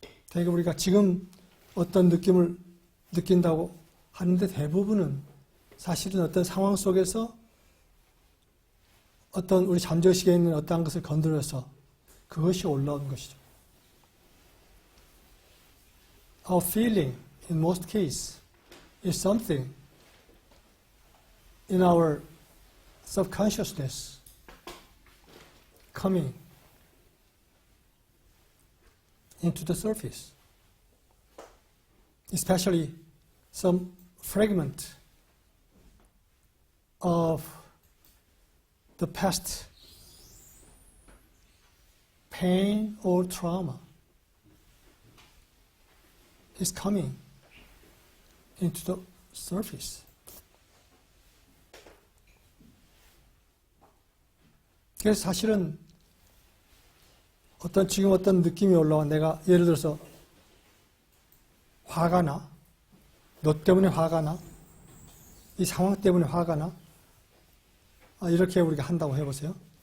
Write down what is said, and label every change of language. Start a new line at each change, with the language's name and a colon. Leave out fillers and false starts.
Korean: 되게 우리가 지금 어떤 느낌을 느낀다고 하는데 대부분은 사실은 어떤 상황 속에서 어떤 우리 잠재의식에 있는 어떠한 것을 건드려서 그것이 올라온 것이죠.
English: Our feeling, in most cases, is something in our subconsciousness coming into the surface, especially some fragment of the past pain or trauma is coming into the surface.
Korean: 그래서 사실은 지금 어떤 느낌이 올라와 내가 예를 들어서 화가 나, 너 때문에 화가 나, 이 상황 때문에 화가 나, 이렇게 우리가 한다고 해보세요.